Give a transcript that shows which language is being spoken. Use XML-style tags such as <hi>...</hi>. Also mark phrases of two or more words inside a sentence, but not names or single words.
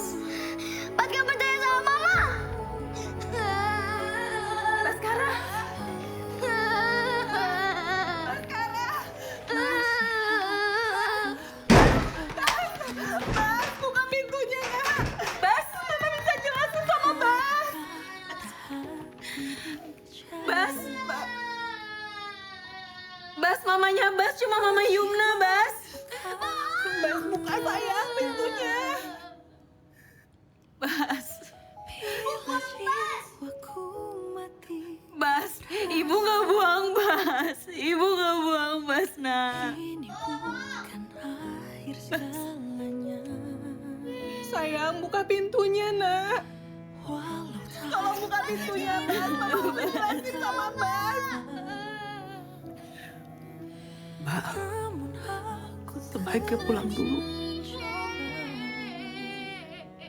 <id>Bas gak percaya sama Mama. Baskara. Bas, buka pintunya, Nak. Bas, Mama bisa jelasin sama Bas. Bas. Bas, mamanya Bas cuma Mama Yumna, Bas. Bas, buka sayang pintunya. Bas. Bas, Ibu nggak buang Bas. Ibu nggak buang Bas, nak. Bas. Sayang, buka pintunya, Nak. Tolong buka pintunya, Bas. Mama mau jelasin sama Bas. Mbak, sebaiknya pulang dulu.</id>